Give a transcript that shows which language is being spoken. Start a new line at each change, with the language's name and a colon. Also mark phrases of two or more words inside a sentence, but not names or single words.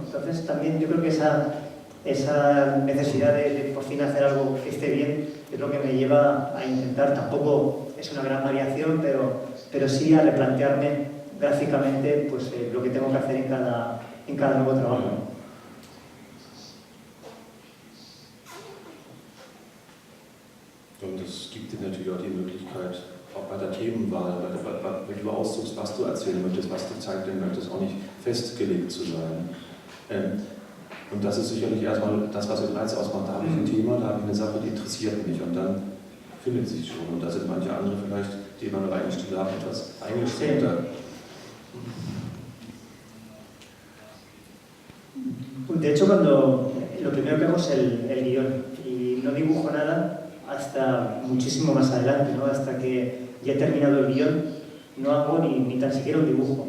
Spanish: Entonces también yo creo que esa necesidad de por fin hacer algo que esté bien es lo que me lleva a intentar, tampoco es una gran variación, pero sí a replantearme gráficamente pues, lo que tengo que hacer en cada nuevo trabajo.
German: Und es gibt dir natürlich auch die Möglichkeit, auch bei der Themenwahl, wenn du aussuchst, was du erzählen möchtest, was du zeichnen möchtest, auch nicht festgelegt zu sein. Und das ist sicherlich erstmal das, was den Reiz ausmacht. Da habe ich ein Thema, da habe ich eine Sache, die interessiert mich und dann findet sich schon. Und da sind manche andere vielleicht, die immer nur einen Stil haben, etwas eingeschränkter.
Spanish: De hecho, lo primero que hago es el guión y no dibujo nada hasta muchísimo más adelante, ¿no? Hasta que ya he terminado el guión, no hago ni tan siquiera un dibujo.